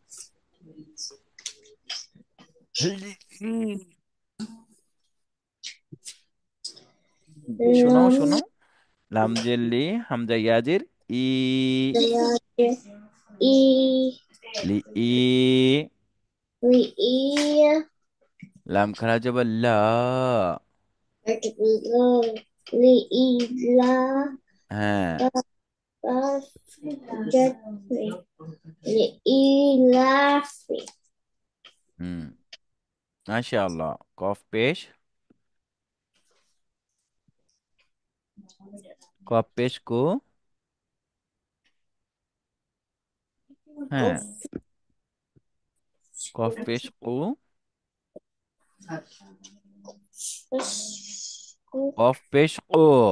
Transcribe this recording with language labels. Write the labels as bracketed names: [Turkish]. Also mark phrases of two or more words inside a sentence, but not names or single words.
[Bangla] শোনাও [Arabic] lam, [Bangla] শোনাও। লামজের লি, হামজা ইয়াজের ই, [Arabic] yaje, E, লি ই, li, E, [Bangla] লাম খারা যাবার লা, [Arabic] li, E, la, [Bangla] হ্যাঁ। [Arabic] la, jatri, li, E, lafi, [Bangla] হুম, মাশাআল্লাহ। কফ পেশ, কফ পেশ কো, হ্যাঁ। কফ পেশ কো, কফ পেশ কো।